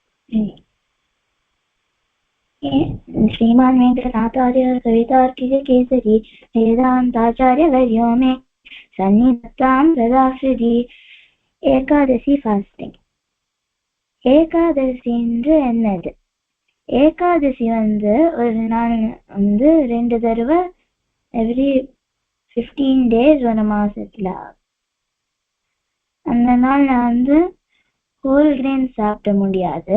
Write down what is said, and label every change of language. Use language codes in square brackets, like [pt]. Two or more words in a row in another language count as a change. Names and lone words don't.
[sa] श्रीमान् वेङ्कटनाथार्य कवितार्किककेसरी वेदान्ताचार्यवर्यो मे सन्निधत्तां सदा हृदि. [ta] ஏகாதசி ஃபாஸ்டிங். ஏகாதசி என்று என்னது? ஏகாதசி ஒரு நாள் 2 தடவை [en] every 15 days [ta] ஒரு மாசத்துல. அந்த நாள் [en] whole grain [ta] சாப்பிட முடியாது.